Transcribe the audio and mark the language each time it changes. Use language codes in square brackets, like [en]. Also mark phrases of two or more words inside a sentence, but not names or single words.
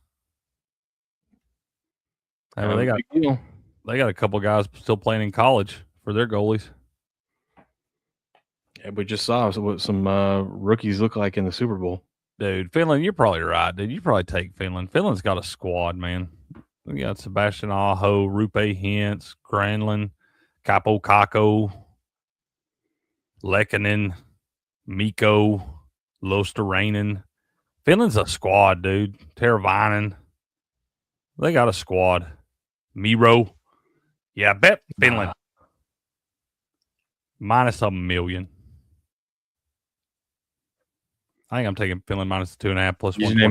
[en] I mean, they got a couple guys still playing in college for their goalies. Yeah, we just saw what some rookies look like in the Super Bowl. Dude, Finland, you're probably right, dude. You probably take Finland. Finland's got a squad, man. We got Sebastian Aho, Rupe Hintz, Granlund, Capo Kakko, Lehkonen, Mikko, Losterainen. Finland's a squad, dude. Teravainen. They got a squad. Miro. Yeah, I bet Finland. Minus $1 million. I think I'm taking Finland minus 2.5 plus 1.